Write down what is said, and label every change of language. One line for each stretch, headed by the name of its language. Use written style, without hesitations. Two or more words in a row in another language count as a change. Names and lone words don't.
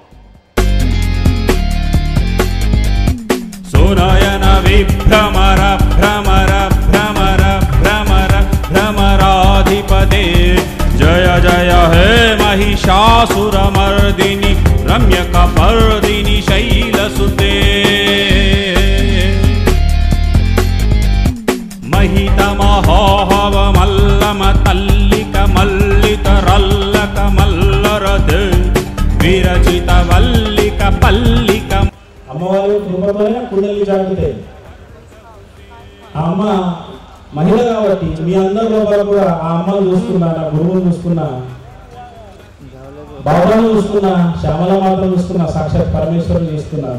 Sanskrit: సునయన విభ్రమర భ్రమర భ్రమర భ్రమర భ్రమరాధిపతే జయ జయ హే महिषासुरमर्दिनि रम्यकपर्दिनि शैलसुते महितमहोहव मल्लम तल्लिक मल्लित रल्लक मल्लरते विरचित वल्लिक पल्लिक
Telugu: అమ్మవారి కృపతోనే కుండలి జాగుతాయి. ఆ అమ్మ మహిళ కాబట్టి మీ అందరి లోపల కూడా ఆ అమ్మను చూసుకున్నా, నా గురువును చూసుకున్నా, బాబాను చూసుకున్నా, శ్యామల మాతను చూసుకున్నా, సాక్షాత్ పరమేశ్వరుని చూసుకున్నా.